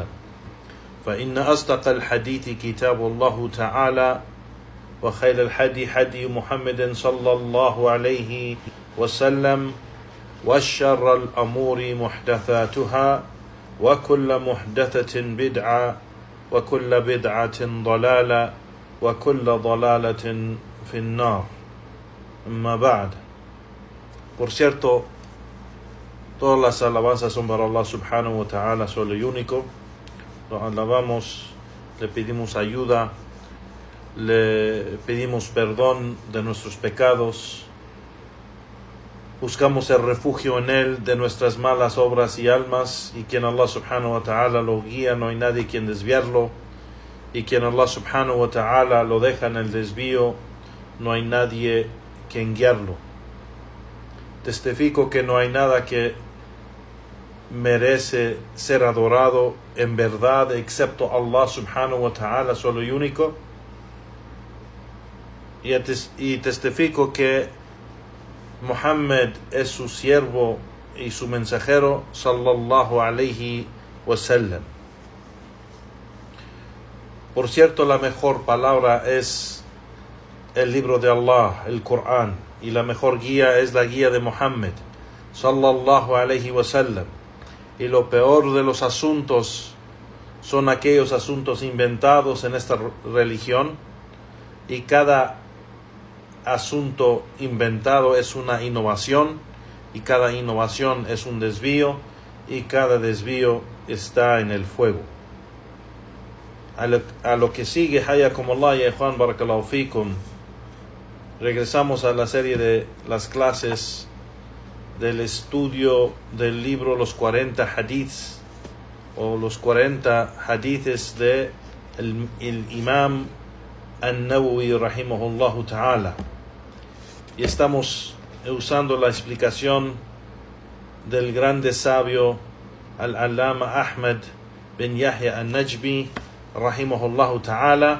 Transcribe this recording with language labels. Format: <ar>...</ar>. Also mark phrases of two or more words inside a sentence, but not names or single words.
<ar>فإن أصدق الحديث كتاب الله تعالى وخير الحديث حدي محمد صلى الله عليه وسلم وشر الأمور محدثاتها وكل محدثة بدعة وكل بدعة ضلالة وكل ضلالة في النار. أما بعد.</ar> <es>Por cierto, todas las alabanzas son para Allah</es> <ar>سبحانه وتعالى,</ar> <es>solo y único. Lo alabamos, le pedimos ayuda, le pedimos perdón de nuestros pecados, buscamos el refugio en Él de nuestras malas obras y almas, y quien Allah</es> <ar>سبحانه وتعالى</ar> <es>lo guía, no hay nadie quien desviarlo, y quien Allah</es> <ar>سبحانه وتعالى</ar> <es>lo deja en el desvío, no hay nadie quien guiarlo. Testifico que no hay nada que merece ser adorado en verdad excepto Allah</es> <ar>سبحانه وتعالى,</ar> <es>solo y único, y testifico que Muhammad es su siervo y su mensajero</es> <ar>صلى الله عليه وسلم.</ar> <es>Por cierto, la mejor palabra es el libro de Allah, el Corán, y la mejor guía es la guía de Muhammad</es> <ar>صلى الله عليه وسلم.</ar> <es>Y lo peor de los asuntos son aquellos asuntos inventados en esta religión, y cada asunto inventado es una innovación, y cada innovación es un desvío, y cada desvío está en el fuego. A lo que sigue,</es> <ar>حياكم الله يا إخوان، بارك الله فيكم,</ar> <es>regresamos a la serie de las clases del estudio del libro Los 40 Hadiths, o los 40 Hadiths de el Imam An-Nawawi</es> <ar>رحمه الله تعالى,</ar> <es>y estamos usando la explicación del grande sabio Al-Allama Ahmad bin Yahya An-Najmi</es> <ar>رحمه الله تعالى.</ar>